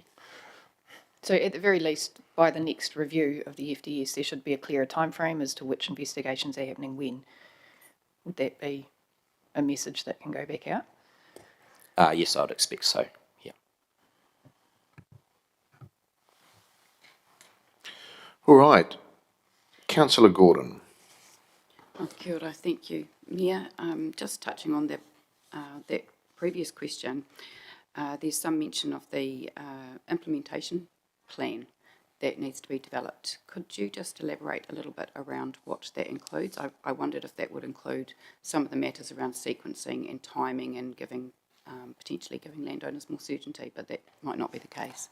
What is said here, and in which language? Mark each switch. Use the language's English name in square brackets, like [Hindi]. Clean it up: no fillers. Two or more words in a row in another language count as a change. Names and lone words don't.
[English] So at the very least, by the next review of the FDS, there should be a clearer timeframe as to which investigations are happening when. Would that be a message that can go back out? Yes, I'd expect so. Yeah. All right. Councillor Gordon. [Māori] Kia ora, [English] thank you, Mia. Just touching on that previous question, there's some mention of the implementation plan that needs to be developed. Could you just elaborate a little bit around what that includes? I wondered if that would include some of the matters around sequencing and timing and potentially giving landowners more certainty, but that might not be the case.